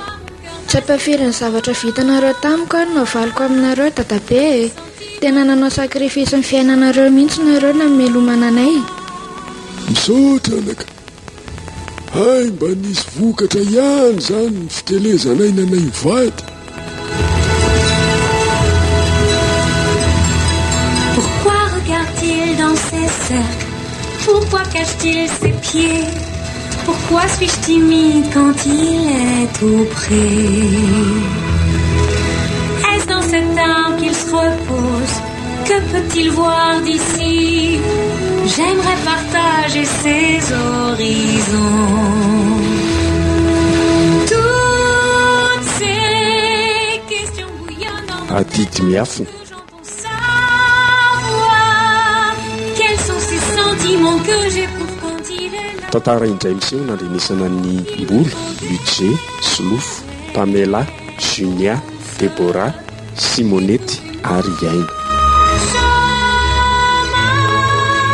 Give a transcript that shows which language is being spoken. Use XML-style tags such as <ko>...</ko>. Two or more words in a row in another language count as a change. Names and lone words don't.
<mg>Tsy ampafiry ny zavatra vitanareo tamiko ary navaliko aminareo dadabe. Tena nanao sakrifisy ny fiainanareo mihitsy nareo na melomana anay. Misotra anaka. Hay mba nisy vokatra ihany zany ny fitelezanay nanay mivady.</mg> <fr>Pourquoi regarde-t-il dans ses cercles? Pourquoi cache-t-il ses pieds? Pourquoi suis-je timide quand il est tout près? Est-ce dans cet arbre qu'il se repose? Que peut-il voir d'ici? J'aimerais partager ses horizons. Toutes ces questions bouillonnent en moi. Quels sont ces sentiments que j'éprouve quand il est là?</fr> <mg>Tantara indray miseho nandrenesana ny Mbolo, Luce, Solofo, Pamela, Junia, Debora, Simonety ary Yaina.</mg>